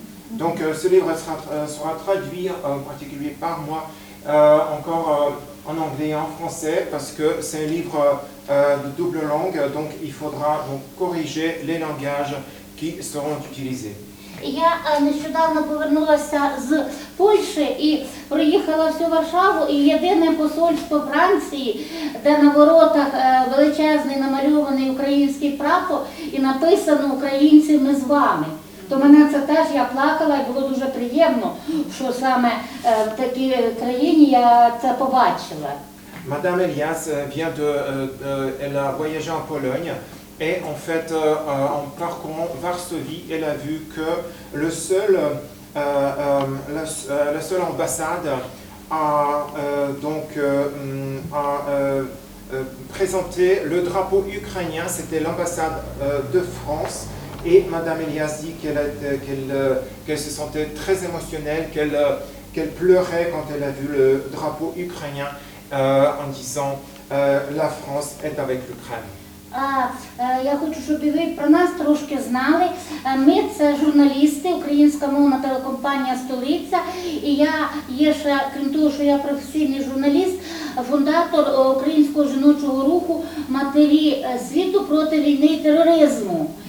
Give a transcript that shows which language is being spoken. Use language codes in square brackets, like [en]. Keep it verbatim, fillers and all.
[fr] Donc ce livre sera, sera traduit en particulier par moi euh, encore euh, en anglais et en français parce que c'est un livre euh, de double langue, donc il faudra donc corriger les langages qui seront utilisés. [uk] Я нещодавно повернулася з Польщі і проїхала всю Варшаву, і єдине посольство Франції, де на воротах величезний намальований український прапор і написано «Українці, ми з вами». То мене це теж, я плакала, і було дуже приємно, що саме в такій країні я це побачила. [fr] Madame Elias vient de, euh, elle a voyagé en Pologne. Et en fait, euh, en parcourant Varsovie, elle a vu que le seul, euh, euh, la, la seule ambassade a, euh, donc, euh, a euh, présenté le drapeau ukrainien, c'était l'ambassade euh, de France. Et Madame Elias dit qu'elle, qu'elle, qu'elle se sentait très émotionnelle, qu'elle, qu'elle pleurait quand elle a vu le drapeau ukrainien euh, en disant euh, « La France est avec l'Ukraine ». [uk] А я хочу, щоб і ви про нас трошки знали. Ми це журналісти, українська мовна телекомпанія «Столиця». І я є ще, крім того, що я професійний журналіст, фундатор українського жіночого руху «Матері світу проти війни і тероризму».